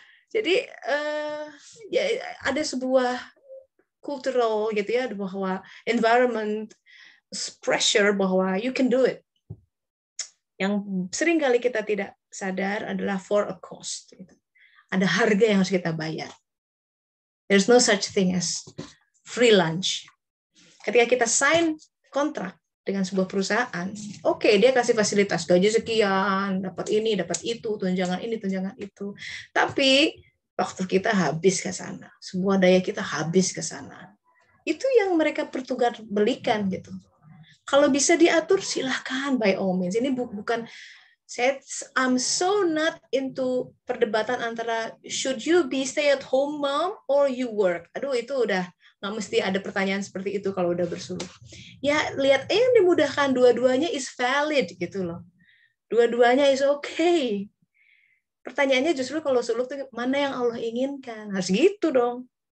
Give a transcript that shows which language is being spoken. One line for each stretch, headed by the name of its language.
Indonesian: Jadi ya ada sebuah cultural gitu ya, bahwa environment pressure bahwa
English: you can do it.
Indonesian: Yang sering kali kita tidak sadar adalah
English: for a cost.
Indonesian: Gitu. Ada harga yang harus kita bayar.
English: There's no such thing as free lunch.
Indonesian: Ketika kita sign kontrak dengan sebuah perusahaan, oke, dia kasih fasilitas gaji sekian, dapat ini, dapat itu, tunjangan ini, tunjangan itu. Tapi waktu kita habis ke sana, semua daya kita habis ke sana. Itu yang mereka pertugas belikan gitu. Kalau bisa diatur silahkan
English: by all means.
Indonesian: Ini bukan
English: I'm so not into
Indonesian: perdebatan antara
English: should you be stay at home mom or you work.
Indonesian: Aduh itu udah nggak mesti ada pertanyaan seperti itu kalau udah bersuluk. Ya lihat yang dimudahkan, dua-duanya
English: is valid
Indonesian: gitu loh. Dua-duanya
English: is okay.
Indonesian: Pertanyaannya justru kalau suluk tuh mana yang Allah inginkan, harus gitu dong.